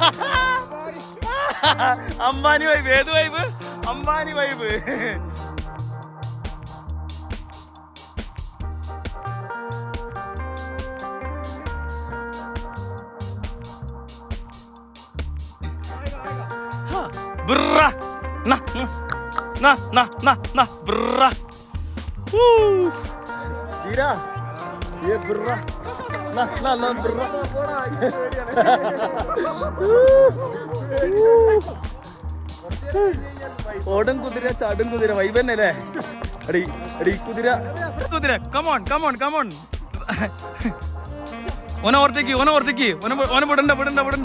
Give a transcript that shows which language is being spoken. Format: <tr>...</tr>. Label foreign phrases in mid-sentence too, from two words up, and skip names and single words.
<ml>അംബാനി വൈബ്. ഏത് വൈബ്? അംബാനി വൈബ്. ബ്ര na na na na na brra dira ye brra na na na brra ഓടൻ കുതിര ചാടും കുതിര വൈബ് തന്നെ അല്ലേ? അടി അടി കുതിര കുതിര.</ml> <en>come on come on come on.</en> <ml>ഓനെ ഓവർടേക്ക് ഓനെ വിടണ്ട വിടണ്ട വിടണ്ട.</ml>